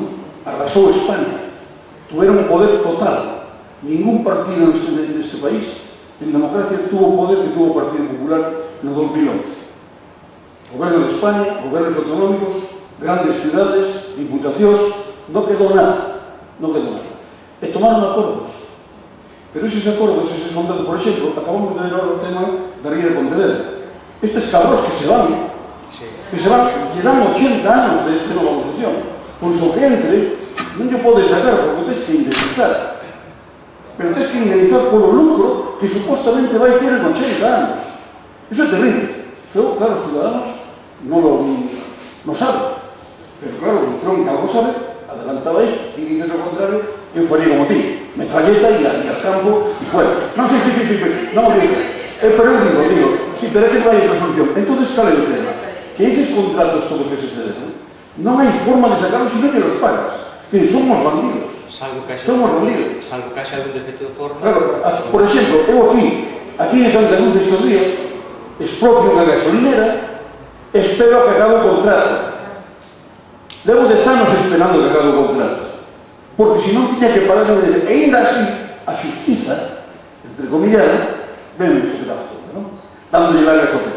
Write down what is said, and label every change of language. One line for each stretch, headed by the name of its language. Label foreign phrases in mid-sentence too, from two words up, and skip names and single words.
Spanish: Arrasó España. Tuvieron poder total. Ningún partido en este país, en democracia, tuvo poder que tuvo el Partido Popular en el 2011. Gobierno de España, gobiernos autonómicos, grandes ciudades, diputacións, no quedó nada.
Galician: E tomaron acordos. Pero esos acordos, esos contratos, por exemplo, acabamos de ver ahora o tema da Ría de Pontevedra. Estes cabros que se van, lle dan 80 anos de normalización. Pois o que entre, non lle podes sacar, porque tens que indemnizar. Pero tens que indemnizar polo lucro que supostamente vai ter en 80 anos. Eso é terrible. Pero, claro, os ciudadanos no saben.
Spanish: Pero claro, el Trump que algo sabe, adelantaba esto, y dices lo contrario, yo
Galician: faría como ti,
Spanish: metralleta y al campo y fuera. No, sí, no, pero yo digo, sí, pero es que no hay otra solución. Entonces, ¿cuál es el tema? Que esos contratos todos que se ceden, no hay forma de sacarlos si no te los pagas. Que somos bandidos. Salvo que haya algún defecto de forma. Claro, por ejemplo, eu aquí en Santa Cruz estos días,
Galician: expropio unha gasolinera, espero que acabe o contrato. Levo 10 anos esperando que acabe o contrato. Porque se non tiña que parar de dizer, e ainda así, a xustiza,
Spanish: entre comillas,
Galician: ven os pedazos, non? Dándolle larga sopeta.